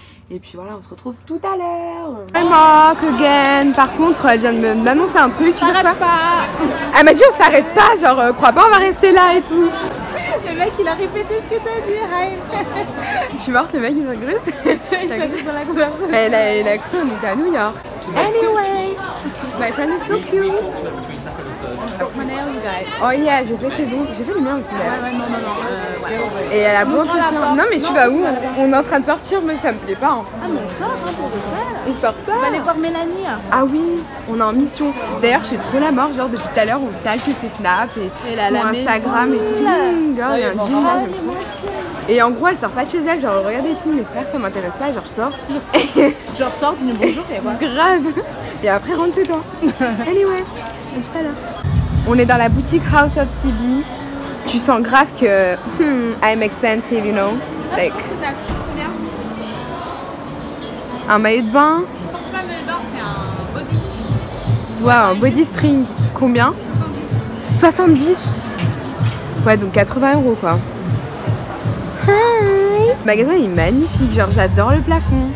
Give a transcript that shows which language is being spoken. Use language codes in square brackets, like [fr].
[fr] Et puis voilà, on se retrouve tout à l'heure. [en] I'm back again. [fr] Par contre, elle vient de m'annoncer un truc. Tu sais quoi? Elle m'a dit on s'arrête pas, genre crois pas on va rester là et tout. Le mec il a répété ce que t'as dit. Je suis morte, le mec il s'agresse. Il a cru dans la conversation. Elle a cru, on était à New York. [en] Anyway, my friend is so cute. [fr] Oh yeah, j'ai fait ses ongles, j'ai fait le mien aussi là. Ouais, non. Et elle a beau impression. Non mais tu vas où? On est en train de sortir, mais ça me plaît pas. Hein. Ah mais on sort hein, pour le faire. On sort pas. On va aller voir Mélanie. Ah oui, on est en mission. D'ailleurs, je suis trop la mort, genre depuis tout à l'heure, on stalk ses snaps et son Instagram et tout. Girl, il y a un gym là, j'aime trop. Et en gros, elle sort pas de chez elle, genre regarde des films, mes frères, ça m'intéresse pas, genre je sors. Genre sors, dis-nous bonjour et voilà. Grave. Et après rentre chez toi. Anyway, à tout à l'heure. On est dans la boutique House of CB. Tu sens grave que [en] I'm expensive, you know. [fr] Like... Je pense que ça coûte combien? Un maillot de bain. C'est pas un maillot de bain, c'est un body. Wow, un body string. Combien? 70. Ouais, donc 80 € quoi. Le magasin il est magnifique, genre j'adore le plafond.